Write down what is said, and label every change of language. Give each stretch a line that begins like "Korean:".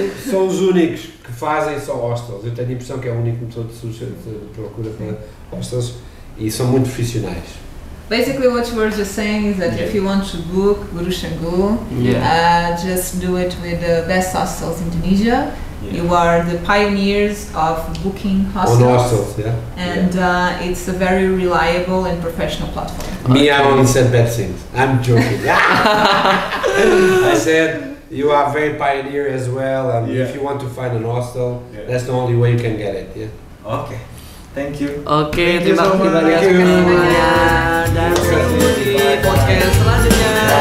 Portuguese: São os únicos que fazem só hostels. Eu tenho a impressão que é o único motor de procura para hostels e são muito profissionais.
English: Basically, what you were just saying is that if you want to book Guru Canggu, just do it with the Best Hostels Indonesia. You are the pioneers of booking hostels. On hostels, And it's a very reliable and professional platform. Me, I only said bad things. I'm joking. I said you are very pioneer as well, and if you want to find an hostel, that's the only way you can get it. Okay. Thank you.
Indonesian: Oke, terima kasih banyak semuanya. Dan ketemu di podcast selanjutnya.